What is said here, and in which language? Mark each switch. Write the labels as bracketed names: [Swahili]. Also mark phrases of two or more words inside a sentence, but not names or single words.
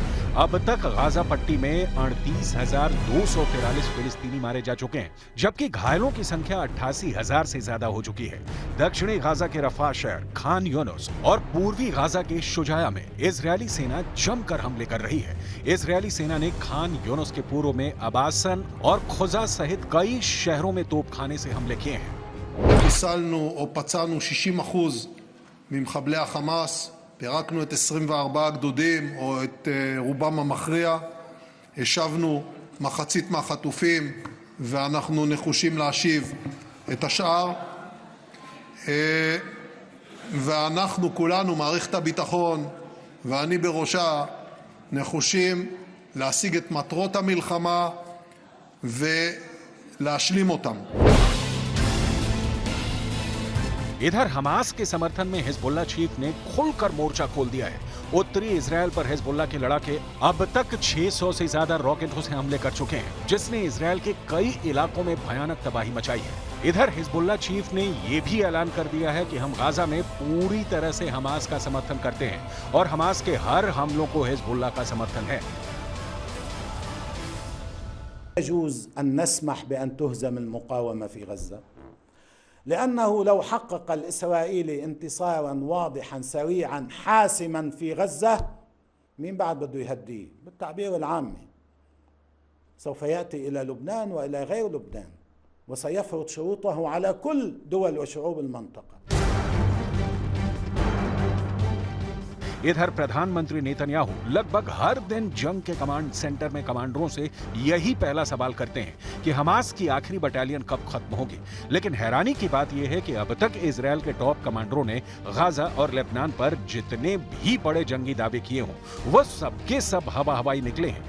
[Hindi] अब तक गाजा पट्टी में 38,243 फिलिस्तीनी मारे जा चुके हैं, जबकि घायलों की संख्या 88,000 से ज्यादा हो चुकी है। दक्षिणी गाजा के रफा शहर, खान यूनुस और पूर्वी गाजा के शुजाया में इजरायली सेना जमकर हमले कर रही है। इजरायली सेना ने खान उसके पूर्व में अबासन और खुजा सहित कई शहरों में तोपखाने से हमले किए हैं। [Hebrew] חיסלנו או פצענו 60% ממחבלי החמאס, פירקנו את 24 הגדודים או את רובם המכריע, השבנו מחצית מהחטופים ואנחנו נחושים להשיב את השאר, ואנחנו כולנו, מערכת הביטחון ואני בראשה, נחושים להשיג את מטרות המלחמה ולהשלים אותם. [Hindi] इधर हमास के समर्थन में हिजबुल्लाह चीफ ने खुलकर मोर्चा खोल दिया है। उत्तरी इजरायल पर हिजबुल्लाह के लड़ाके अब तक 600 से ज्यादा रॉकेटों से हमले कर चुके हैं, जिसने इजरायल के कई इलाकों में भयानक तबाही मचाई है। इधर हिजबुल्लाह चीफ ने यह भी ऐलान कर दिया है कि हम गाजा में पूरी तरह से हमास का समर्थन करते हैं और हमास के हर हमलों को हिजबुल्लाह का समर्थन है। [Arabic] يجوز أن نسمح بأن تهزم المقاومة في غزة، لأنه لو حقق الإسرائيلي انتصارا واضحا سريعا حاسما في غزة، مين بعد بده يهديه؟ بالتعبير العامي سوف يأتي إلى لبنان وإلى غير لبنان وسيفرض شروطه على كل دول وشعوب المنطقة. [Hindi] इधर प्रधानमंत्री नेतन्याहू लगभग हर दिन जंग के [English] command center [Hindi] में कमांडरों से यही पहला सवाल करते हैं कि हमास की आखिरी बटालियन कब खत्म होगी। लेकिन हैरानी की बात यह है कि अब तक इजरायल के [English] top commanders [Hindi] ने गाजा और लेबनान पर जितने भी बड़े जंगी दावे किए हों वह सबके सब हवा हवाई निकले हैं।